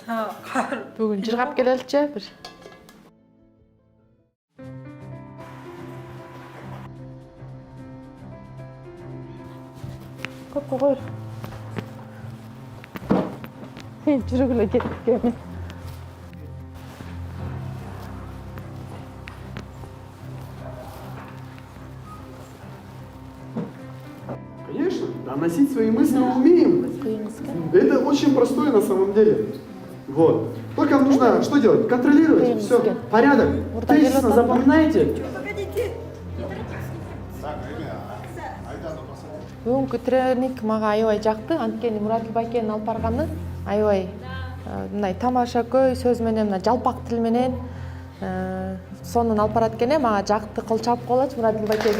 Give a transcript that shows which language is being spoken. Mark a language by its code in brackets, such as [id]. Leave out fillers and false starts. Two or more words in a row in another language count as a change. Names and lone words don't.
[ky] Бүгүн жыргап келеличи бир. Көп койгойр. Жүргүлө кеттик эми. [ru] Конечно, доносить свои мысли мы умеем. Это очень простое на самом деле. Вот. Только вам нужно что делать? Контролировать. Все. Порядок. Тезисно запоминайте. [ky] Бүгүнкү тренинг мага аябай жакты. Анткени Мурадил байкенин алып барганы аябай мындай тамашакөй сөз менен, мына жалпак тил менен сонун алып барат экен. Мага жакты, кыл чалып коелочу Мурадил байкеге.